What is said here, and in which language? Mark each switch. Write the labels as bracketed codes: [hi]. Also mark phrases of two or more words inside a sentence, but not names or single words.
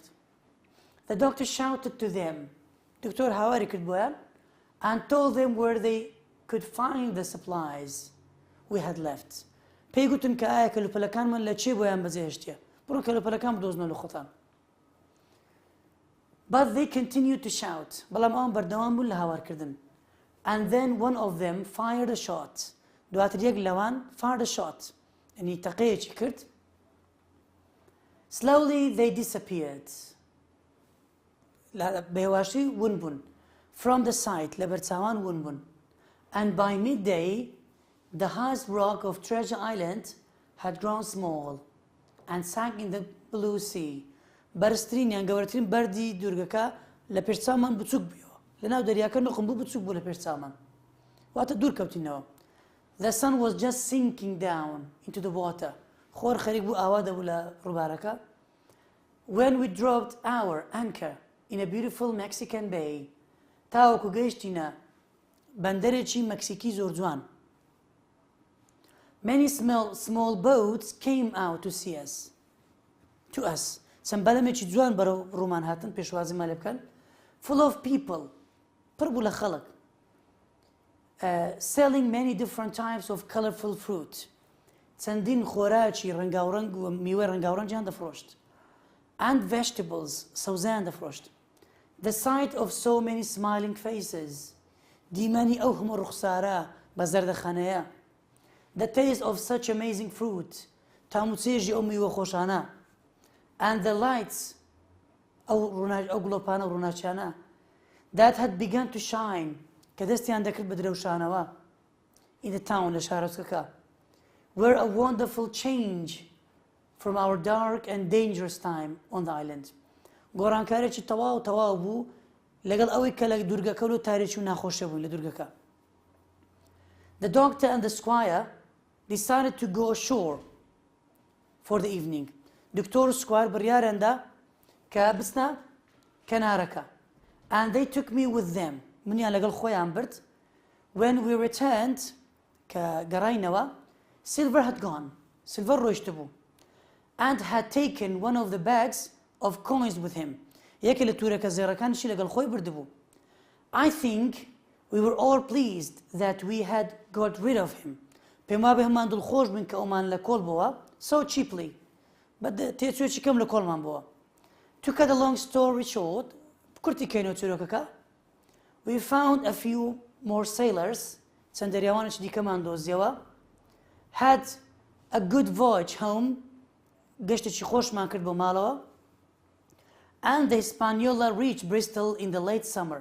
[en] The doctor shouted to them [ckb] دکتۆر هاواری کرد بۆیان [en] and told them where they could find the supplies we had left. [ckb] پێی گوتن کە ئایا کەلوپەلەکانمان لە چێ بۆیان بەجێهێشتیە بڕۆ کەلوپەلەکان بدۆزنەوە لە خۆتان. [en] But they continued to shout [ckb] بەڵام ئەوان بەردەوام بوون لە هاوارکردن. [en] And then one of them fired a shot [ckb] دواتر یەک لەوان [en] fired a shot [ckb] یعنی تەقەیەکی کرد. [en] Slowly they disappeared [ckb] بێواشی ون بوون [en] from the sight [ckb] لە بەرچاوان ون بوون. [en] And by midday the highest rock of Treasure Island had grown small and sank in the blue sea. [ckb] بەرزترین یان گەورەترین بەردی دوورگەکە لە پێشچاومان بچووک بوویەوە لەناو دەریاکە نوقم بوو بچووک بوو لە پێشچاومان واتە دوور کەوتینەوە. [en] The sun was just sinking down into the water [ckb] خۆر خەریک بوو ئاوا دەبوو لە ڕووبارەکە. [en] When we dropped our anchor in a beautiful Mexican bay [ckb] تاوەکو گەیشتینە بەندەرێکی مەکسیکی زۆر جوان. [en] Many small boats came out to see us to us [ckb] چەند بەلەمێکی جوان بەرەو ڕوومان هاتن پێشوازیمان لێ بکەن [en] full of people [ckb] پڕ بوو لە خەڵک [en] selling many different types of colorful fruit [ckb] چەندین خۆراکی ڕەنگاوڕەنگ و میوەی ڕەنگاوڕەنگیان دەفرۆشت [en] and vegetables [ckb] سەوزەیان دەفرۆشت. [en] The sight of so many smiling faces [ckb] دیمەنی ئەو هەموو ڕوخسارە بە زەردەخانەیە. [en] The taste of such amazing fruit [ckb] تاموچێژی ئەو میوە خۆشانە [en] and the lights [ckb] ئەو گڵۆپانە و ڕووناچیانە [en] that had begun to shine [ckb] کە دەستیان دەکرد بە درەوشانەوە [en] in the town [ckb] لە شارۆچکەکە [en] were a wonderful change from our dark and dangerous time on the island. [ckb] گۆڕانکارێکی تەواو بوو لەگەڵ ئەوەی کە لە دوورگەکە و تاریکی و ناخۆشە بوون لە دوورگەکە. [en] The doctor and the squire decided to go ashore for the evening. [ckb] دكتور سكوار بريارندا كابسنا كناركا. [en] And they took me with them. [ckb] مني لەگەڵ خۆیان برد. [en] When we returned كقراينوا, Silver had gone. [ckb] Silver ڕۆیشت بوو. [en] And had taken one of the bags of coins with him. [ckb] یەکێ لە تورەکە زێڕەکانیشی لەگەڵ خۆی بردبوو. [en] I think we were all pleased that we had got rid of him. [ckb] پێم وابێ هەمان دڵخۆش بووین کە ئەومان لە کۆڵ بووە [en] so cheaply. [ckb] تێچوێکی کەم لە کۆڵمان بووە. [en] To cut a long story short, [ckb] کورتی کەینەوە چیرۆکەکە. [en] We found a few more sailors, [ckb] چەند دەریاوانێکی دیکەمان دۆزیەوە. [en] Had a good voyage home, [ckb] گەشتێکی خۆشمان کرد بۆ ماڵەوە. [en] And the Hispaniola reached Bristol in the late summer.